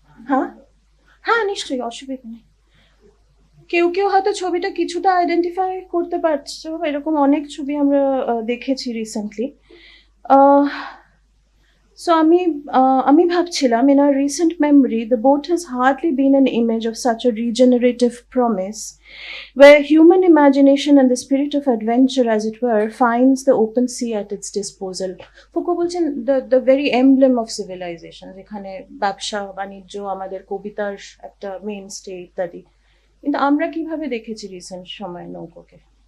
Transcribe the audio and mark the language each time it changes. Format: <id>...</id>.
<bn>হ্যাঁ হ্যাঁ, নিশ্চয়ই, অসুবিধা নেই। কেউ কেউ হয়তো ছবিটা কিছুটা আইডেন্টিফাই করতে পারছো, এরকম অনেক ছবি আমরা দেখেছি রিসেন্টলি। সো আমি ভাবছিলাম,</bn> <en>in our recent memory the boat has hardly been an image of such a regenerative promise, where human imagination and the spirit of adventure, as it were, finds the open sea at its disposal.</en> <bn>Foucault বলছেন</bn> <en>the very emblem of civilization,</en> <bn>যেখানে ব্যবসা বাণিজ্য আমাদের কবিতার একটা মেইনস্টে ইত্যাদি। কিন্তু আমরা কিভাবে দেখেছি রিসেন্ট সময় নৌকোকে?</bn>